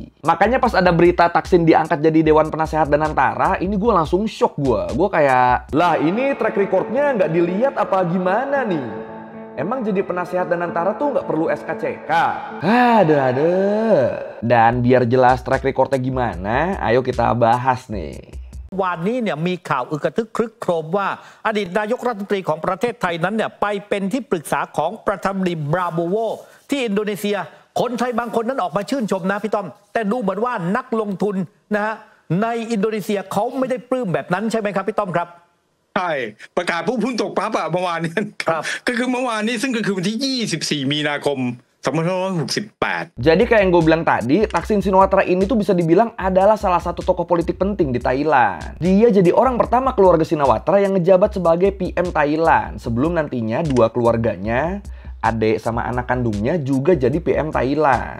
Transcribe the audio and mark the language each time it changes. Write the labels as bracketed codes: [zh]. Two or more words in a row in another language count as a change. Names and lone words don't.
[id] Makanya pas ada berita Thaksin diangkat jadi Dewan Penasehat dan Tentara, ini gue langsung shock gue. Gue kayak, lah ini [en] track recordnya [id] nggak dilihat apa gimana nih? Emang jadi penasehat dan tentara tuh nggak perlu SKCK? Ada. Dan biar jelas [en] track recordnya [id] gimana, ayo kita bahas nih. [th] วันนี้เนี่ยมีข่าวอึกระทึกครึกโครมว่าอดีตนายกรัฐมนตรีของประเทศไทยนั้นเนี่ยไปเป็นที่ปรึกษาของประธานาธิบดีบราโบโวที่อินโดนีเซียคนไทยบางคนนั้นออกมาชื่นชมนะพี่ต้อมแต่ดูเหมือนว่านักลงทุนนะฮะในอินโดนีเซียเขาไม่ได้ปลื้มแบบนั้นใช่ไหมครับพี่ต้อมครับ ใช่ประกาศปุ๊บหุ้นตกปั๊บเมื่อวานนี้ครับก็คือเมื่อวานนี้ซึ่งก็คือวันที่24มีนาคม2568. [id] Jadi kayak yang gue bilang tadi, Thaksin Shinawatra ini tuh bisa dibilang adalah salah satu tokoh politik penting di Thailand. Dia jadi orang pertama keluarga Shinawatra yang ngejabat sebagai PM Thailand. Sebelum nantinya 2 keluarganya, adik sama anak kandungnya juga jadi PM Thailand.